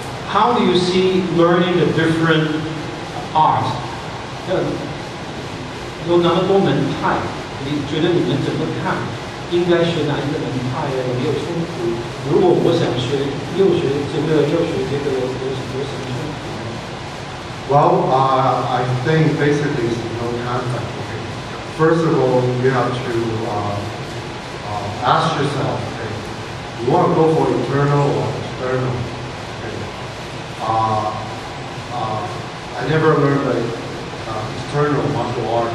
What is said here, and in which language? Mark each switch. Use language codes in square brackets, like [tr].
[en] How do you see learning the different arts? [zh] 有那么多门派，你觉得你们怎么看应该学哪一个门派啊？有没有冲突？如果我想学又学这个又学这个，有什么冲突？ [en] Well, I think basically it's no conflict. Okay. First of all, you have to ask yourself, okay, you want to go for internal or external? Okay. I never learned the external martial art.